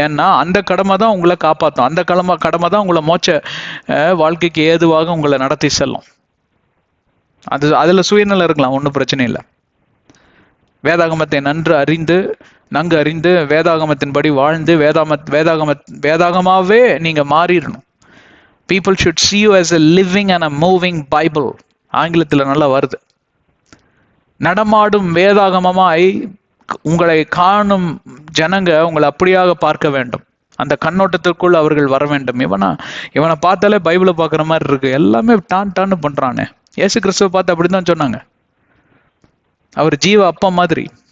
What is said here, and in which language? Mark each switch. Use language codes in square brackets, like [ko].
[ta] ஏன்னா அந்த கடமை தான் உங்களை காப்பாற்றும். அந்த கடமை தான் உங்களை மோட்ச வாழ்க்கைக்கு ஏதுவாக உங்களை நடத்தி செல்லும். அதுல சுயநலம் இருக்கலாம், ஒன்றும் பிரச்சனை இல்லை. வேதாகமத்தை நன்கு அறிந்து வேதாகமத்தின்படி வாழ்ந்து வேதாகமாவே நீங்க மாறிடணும். [en] People should see you as a living and a moving Bible. [ta] ஆங்கிலத்தில் நல்லா வருது. நடமாடும் வேதாகமமாய் உங்களை காணும் ஜனங்க உங்களை அப்படியாக பார்க்க வேண்டும். அந்த கண்ணோட்டத்திற்குள் அவர்கள் வர வேண்டும். இவனை பார்த்தாலே பைபிளை பார்க்குற மாதிரி இருக்கு, எல்லாமே டான்னு பண்றானே. இயேசு கிறிஸ்துவை பார்த்து அப்படிதான் சொன்னாங்க. அவர் ஜீவ அப்பா மாதிரி.